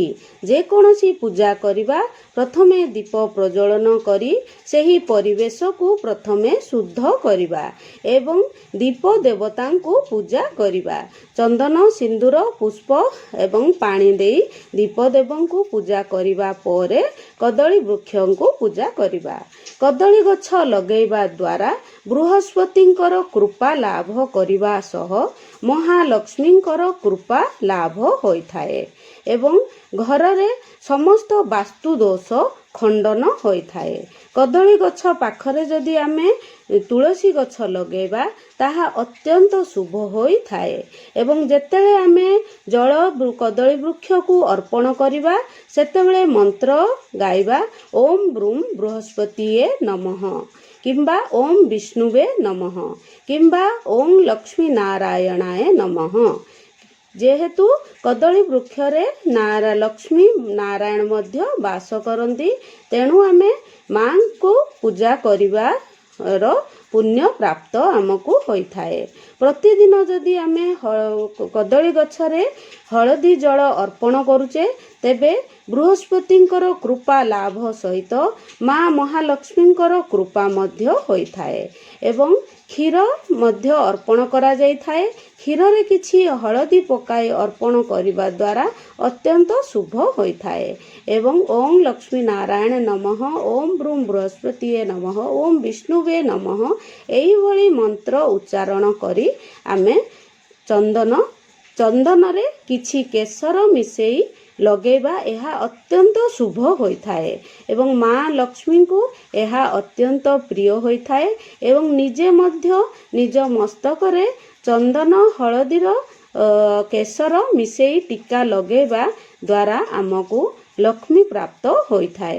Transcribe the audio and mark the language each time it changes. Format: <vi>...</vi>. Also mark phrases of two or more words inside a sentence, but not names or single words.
<or>ଯେ କୌଣସି ପୂଜା କରିବା ପ୍ରଥମେ ଦୀପ ପ୍ରଜ୍ୱଳନ କରି ସେହି ପରିବେଶ କୁ ପ୍ରଥମେ ଶୁଦ୍ଧ କରିବା ଏବଂ ଦୀପ ଦେବତା କୁ ପୂଜା କରିବା। ଚନ୍ଦନ, ସିନ୍ଦୂର, ପୁଷ୍ପ ଏବଂ ପାଣି ଦେଇ ଦୀପ ଦେବଙ୍କୁ ପୂଜା କରିବା ପରେ କଦଳୀ ବୃକ୍ଷ କୁ ପୂଜା କରିବା। କଦଳୀ ଗଛ ଲଗେଇବା ଦ୍ୱାରା ବୃହସ୍ପତିଙ୍କର କୃପା ଲାଭ କରିବା ସହ ମହାଲକ୍ଷ୍ମୀଙ୍କର କୃପା ଲାଭ ହୋଇଥାଏ ଏବଂ ଘରରେ ସମସ୍ତ ବାସ୍ତୁ ଦୋଷ ଖଣ୍ଡନ ହୋଇଥାଏ। କଦଳୀ ଗଛ ପାଖରେ ଯଦି ଆମେ ତୁଳସୀ ଗଛ ଲଗେଇବା ତାହା ଅତ୍ୟନ୍ତ ଶୁଭ ହୋଇଥାଏ ଏବଂ ଯେତେବେଳେ ଆମେ ଜଳ କଦଳୀ ବୃକ୍ଷ କୁ ଅର୍ପଣ କରିବା ସେତେବେଳେ ମନ୍ତ୍ର ଗାଇବା</or> <sa>ओम ब्रूम बृहस्पतिये नमः</sa> <or>किंबा</or> <sa>ओम विष्णुवे नमः</sa> <or>किंबा</or> <sa>ओम लक्ष्मी नारायणाय नमः।</sa> <or>ଯେହେତୁ କଦଳୀ ବୃକ୍ଷ ରେ ଲକ୍ଷ୍ମୀ ନାରାୟଣ ମଧ୍ୟ ବାସ କରନ୍ତି ତେଣୁ ଆମେ ମା କୁ ପୂଜା କରିବା ର ପୁଣ୍ୟ ପ୍ରାପ୍ତ ଆମକୁ ହୋଇଥାଏ। ପ୍ରତିଦିନ ଯଦି ଆମେ କଦଳୀ ଗଛରେ ହଳଦୀ ଜଳ ଅର୍ପଣ କରୁଛେ ତେବେ ବୃହସ୍ପତିଙ୍କର କୃପା ଲାଭ ସହିତ ମା ମହାଲକ୍ଷ୍ମୀଙ୍କର କୃପା ମଧ୍ୟ ହୋଇଥାଏ ଏବଂ କ୍ଷୀର ମଧ୍ୟ ଅର୍ପଣ କରା ଯାଇ ଥାଏ। କ୍ଷୀର ରେ କିଛି ହଳଦୀ ପକାଇ ଅର୍ପଣ କରିବା ଦ୍ୱାରା ଅତ୍ୟନ୍ତ ଶୁଭ ହୋଇଥାଏ ଏବଂ</or> <sa>ओम लक्ष्मी नारायण नमः, ओम ब्रूम बृहस्पतिये नमः, ओम विष्णुवे नमः</sa> <or>ଏହି ଭଳି ମନ୍ତ୍ର ଉଚ୍ଚାରଣ କରି ଆମେ ଚନ୍ଦନରେ କିଛି କେଶର ମିଶେଇ ଲଗେଇବା ଏହା ଅତ୍ୟନ୍ତ ଶୁଭ ହୋଇଥାଏ ଏବଂ ମା ଲକ୍ଷ୍ମୀଙ୍କୁ ଏହା ଅତ୍ୟନ୍ତ ପ୍ରିୟ ହୋଇଥାଏ ଏବଂ ନିଜେ ମଧ୍ୟ ନିଜ ମସ୍ତକରେ ଚନ୍ଦନ ହଳଦୀର କେଶର ମିଶେଇ ଟୀକା ଲଗେଇବା ଦ୍ୱାରା ଆମକୁ ଲକ୍ଷ୍ମୀ ପ୍ରାପ୍ତ ହୋଇଥାଏ।</or>